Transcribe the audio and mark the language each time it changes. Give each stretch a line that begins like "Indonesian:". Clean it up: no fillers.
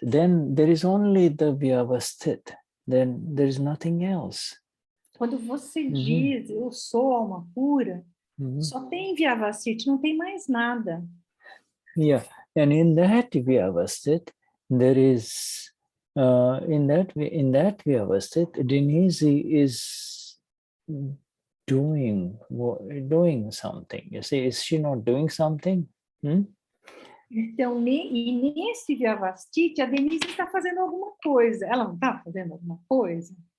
English: Then there is only the Vyavasthit. Then there is nothing else.
Portuguese: Quando você diz eu sou alma pura, só tem Vyavasthit, não tem mais nada.
English: Yeah, and in that Vyavasthit, there is in that Vyavasthit, Denize is doing something. You see, is she not doing something?
Portuguese: Então, nesse Vyavasthit, a Denize está fazendo alguma coisa. Ela não está fazendo alguma coisa?